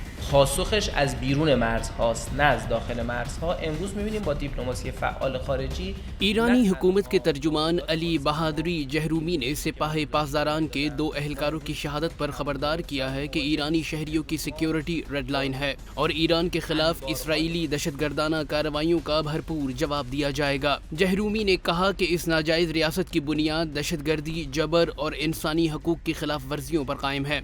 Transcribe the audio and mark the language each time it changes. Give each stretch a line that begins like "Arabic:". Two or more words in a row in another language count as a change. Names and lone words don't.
Persian: پاسخش از بیرون مرزهاست نه از داخل مرزها. امروز می‌بینیم با دیپلماسی فعال خارجی
Urdu: ایرانی حکومت کے ترجمان علی بہادری جہرومی نے سپاہ پاسداران کے 2 اہلکاروں کی شہادت پر خبردار کیا ہے کہ ایرانی شہریوں کی سیکیورٹی ریڈ لائن ہے اور ایران کے خلاف اسرائیلی دہشت گردانہ کارروائیوں کا بھرپور جواب دیا جائے گا۔ جہرومی نے کہا کہ اس ناجائز ریاست کی بنیاد دہشت گردی، جبر اور انسانی حقوق کی خلاف ورزیوں پر قائم ہے۔